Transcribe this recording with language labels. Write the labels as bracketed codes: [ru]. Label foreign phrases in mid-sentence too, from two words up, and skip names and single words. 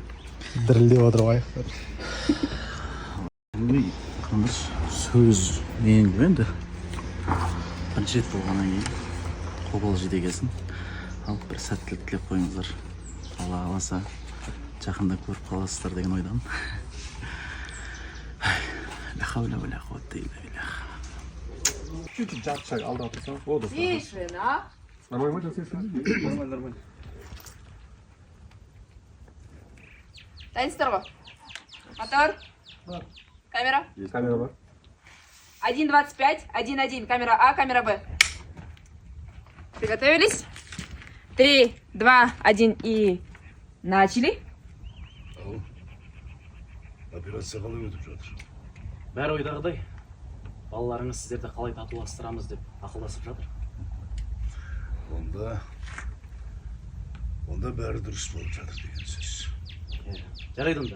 [kk] Дірілдеп отыр аяқтар. Қандыр сөз мен енді бірінші рет болғаннан кейін қобал жейді екенсің. Ал бір сәттілік тілеп қойыңыздар. Алла қаласа жақында көріп қаласыздар деген ойдамын. [ar] لا حول ولا قوة إلا بالله. [kk] Чуть-чуть жарты шаг алдап тұрсаң, о, достар. [ru] Тишина. [kk] Нормально жасайсың? Нормально. Дайынсыздар ғой. [ru] Мотор. Камера. [kk] Камера бар. [ru] 1.25, 1.1. Камера А, камера Б. Приготовились? 3, 2, 1 и начали. [kk] Операция қалай өтіп жатыр? Бәрі ойдағыдай. Балаларыңыз сіздерді қалай татуластырамыз деп ақылдасып жатыр. Онда бәрі дұрыс болып жатыр деген сөз. Жарайды онда.